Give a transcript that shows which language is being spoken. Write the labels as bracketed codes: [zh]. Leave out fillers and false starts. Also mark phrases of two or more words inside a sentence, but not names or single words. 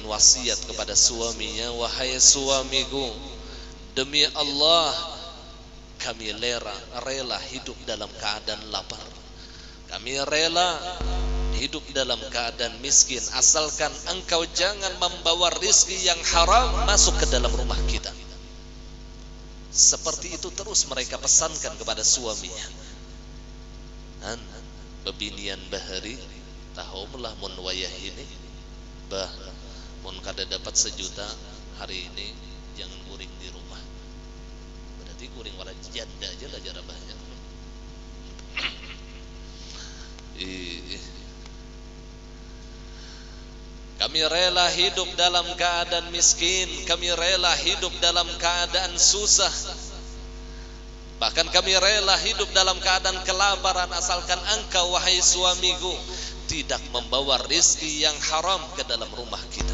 [id] wasiat kepada suaminya, wahai suamiku, demi Allah kami rela hidup dalam keadaan lapar, kami rela hidup dalam keadaan miskin, asalkan engkau jangan membawa rizki yang haram masuk ke dalam rumah kita. Seperti itu terus mereka pesankan kepada suaminya. [bjn] Bebinian bahari tahumlah mun wayah ini, bah mun kada dapat 1 juta hari ini jangan kuring di rumah. Berarti kuring wala janda aja lah jarah banyak. [id] Kami rela hidup dalam keadaan miskin, kami rela hidup dalam keadaan susah, bahkan kami rela hidup dalam keadaan kelaparan, asalkan engkau wahai suamiku tidak membawa rizki yang haram ke dalam rumah kita.